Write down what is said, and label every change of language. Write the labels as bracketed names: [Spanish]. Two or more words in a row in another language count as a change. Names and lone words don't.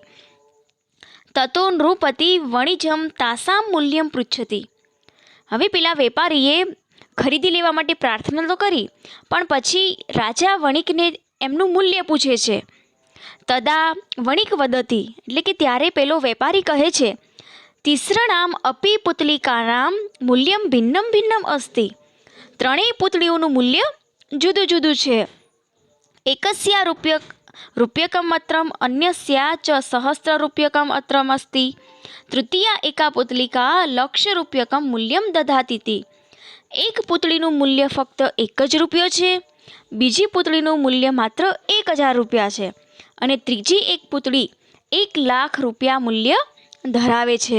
[Sanskrit] ततो नृपतिः वणिजम् तासाम् मूल्यम् पृच्छति. [Gujarati] હવે પેલા વેપારીએ ખરીદી લેવા માટે પ્રાર્થના તો કરી પણ પછી રાજા વણિકને એમનું મૂલ્ય પૂછે છે. [Sanskrit] तदा वणिक् वदति [Gujarati] એટલે કે ત્યારે પેલો વેપારી કહે છે [Sanskrit] तिसृणाम् अपि पुतलिकानां मूल्यं भिन्नं भिन्नम् अस्ति. [Gujarati] ત્રણેય પુતળીઓનું મૂલ્ય જુદું જુદું છે. [Sanskrit] एकस्याः रूप्यकम् अत्रम् अन्यस्याः च सहस्ररूप्यकम् अत्रम् अस्ति. तृतीया एका पुतलिका लक्षरूप्यकम् मूल्यम् दधातीति. [Gujarati] એક પુતળીનું મૂલ્ય ફક્ત 1 જ રૂપિયો છે, બીજી પુતળીનું મૂલ્ય માત્ર 1000 રૂપિયા છે અને ત્રીજી એક પુતળી 1,00,000 રૂપિયા મૂલ્ય ધરાવે છે.